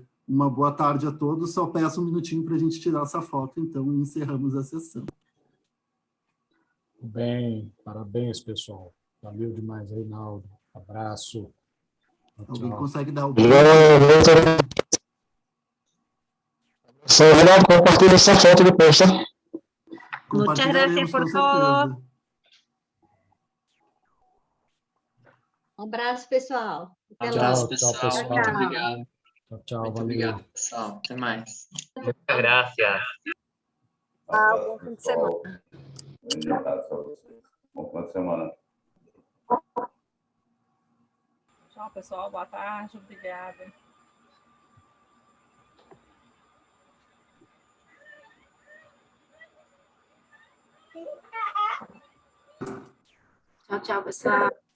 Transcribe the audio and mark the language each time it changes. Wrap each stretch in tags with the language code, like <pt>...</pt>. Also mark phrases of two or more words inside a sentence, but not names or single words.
<pt>Uma boa tarde a todos, só peço um minutinho para a gente tirar essa foto, então, e encerramos a sessão. Bem, parabéns, pessoal. Valeu demais, Reinaldo. Abraço. Alguém Tchau. consegue dar o... Só compartilha essa foto depois, tá?</pt> <es>Muchas gracias por todo.</es> <pt>Um abraço, pessoal. Até tchau, pessoal. Muito obrigado. Tchau, Muito valeu. obrigado, pessoal. Até mais.</pt> <es>Muchas gracias.</es> <pt>Bom fim de semana. Bom fim de semana. Tchau, pessoal. Boa tarde. Obrigada. Tchau, tchau, pessoal.</pt>